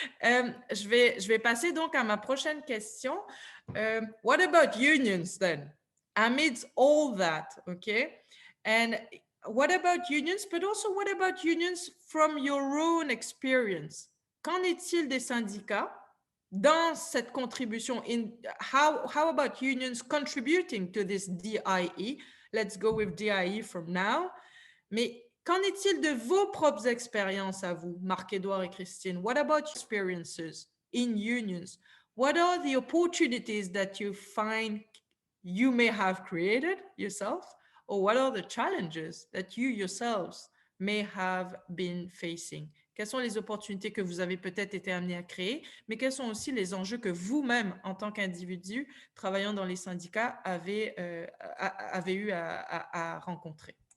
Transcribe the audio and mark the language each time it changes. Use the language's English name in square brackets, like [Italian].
[French] Je vais passer donc à ma prochaine question. [English] What about unions then? Amidst all that, okay? And what about unions, but also what about unions from your own experience? [French] Qu'en est-il des syndicats dans cette contribution? [English] How about unions contributing to this DIE? Let's go with DIE from now. [French] Mais qu'en est-il de vos propres expériences à vous, Marc-Édouard et Christine? [English] What about your experiences in unions? What are the opportunities that you find you may have created yourself? Or what are the challenges that you yourselves may have been facing. [French] Quelles sont les opportunités que vous avez peut-être été amenés à créer, mais quels sont aussi les enjeux que vous-même, en tant qu'individu travaillant dans les syndicats, avez eu à rencontrer?